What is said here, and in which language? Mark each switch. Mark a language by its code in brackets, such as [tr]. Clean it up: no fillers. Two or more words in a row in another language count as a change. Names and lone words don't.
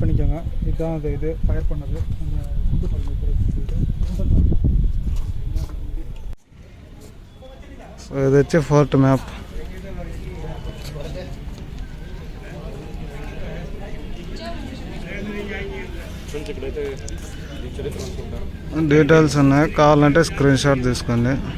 [ta] வச்சுருக்காங்க. இதுதான் அந்த இது ஃபயர் பண்ணது, அந்த குண்டு பள்ளி சொல்லிட்டு. [te] సో ఇది వచ్చి [en] fort map. [te] డీటెయిల్స్ ఉన్నాయి, కావాలంటే [en] screen shot [te] తీసుకోండి.